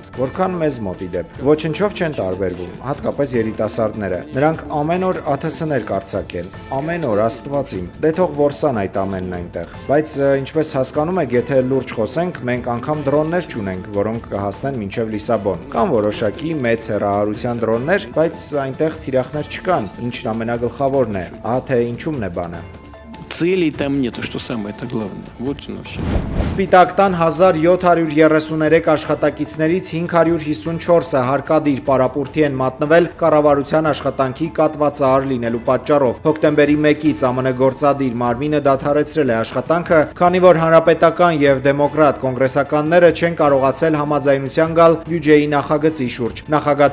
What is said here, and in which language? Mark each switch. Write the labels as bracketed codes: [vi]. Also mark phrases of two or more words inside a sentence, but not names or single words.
[hy] որքան մեզ մոտ ի դեպ։ Ոչնչով չեն տարբերվում, հատկապես երիտասարդները։ Նրանք ամեն օր ԱԹՍ-ներ կարձակեն, ամեն օր, Աստված իմ։ Դե թող որսան այդ ամենն այնտեղ։ Բայց ինչպես հասկանում եք, եթե լուրջ խոսենք, մենք անգամ դրոններ չունենք, որոնք կհասնեն մինչև Լիսաբոն։ Կան որոշակի մեծ հեռահարության դրոններ, բայց այնտեղ թիրախներ չկան, ինչն ամենագլխավորն է։ Թե ինչումն է բանը։ [ru] Целей там нету, что самое-то главное. Вот что вообще. [hy] Սպիտակ տան 1733 աշխատակիցներից 554-ը հարկադիր պարապուրդի են մատնվել կառավարության աշխատանքի կատվածահար լինելու պատճառով։ Հոկտեմբերի 1-ից ԱՄՆ գործադիր մարմինը դադարեցրել է աշխատանքը, քանի որ հանրապետական եւ դեմոկրատ կոնգրեսականները չեն կարողացել համաձայնության գալ բյուջեի նախագծի շուրջ։ Նախագահ